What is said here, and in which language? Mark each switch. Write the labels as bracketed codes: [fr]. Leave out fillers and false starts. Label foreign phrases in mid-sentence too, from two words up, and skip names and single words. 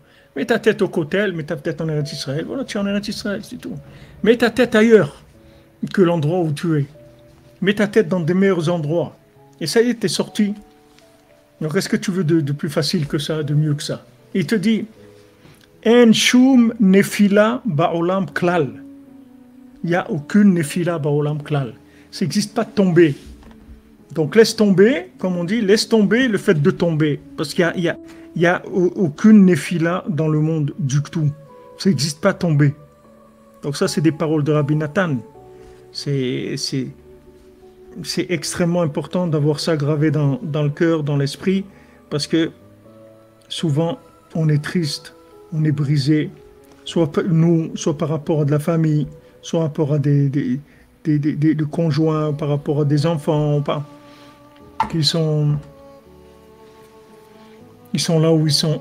[fr] Mets ta tête au Kotel. Mets ta tête en Eretz Israël. Voilà, tu es en Eretz Israël, c'est tout. Mets ta tête ailleurs que l'endroit où tu es. Mets ta tête dans des meilleurs endroits. Et ça y est, t'es sorti. Donc, qu'est-ce que tu veux de plus facile que ça, de mieux que ça? Il te dit, [he] אין שום נפילה בעולם כלל. [fr] Il n'y a aucune [he] נפילה בעולם כלל. [fr] Ça n'existe pas de tomber. Donc, laisse tomber, comme on dit, laisse tomber le fait de tomber. Parce qu'il y a aucune nefila dans le monde du tout. Ça n'existe pas de tomber. Donc, ça, c'est des paroles de Rabbi Nathan. C'est extrêmement important d'avoir ça gravé dans le cœur, dans l'esprit, parce que souvent, on est triste, on est brisé, soit nous, soit par rapport à de la famille, soit par rapport à des conjoints, par rapport à des enfants, ils sont là où ils sont.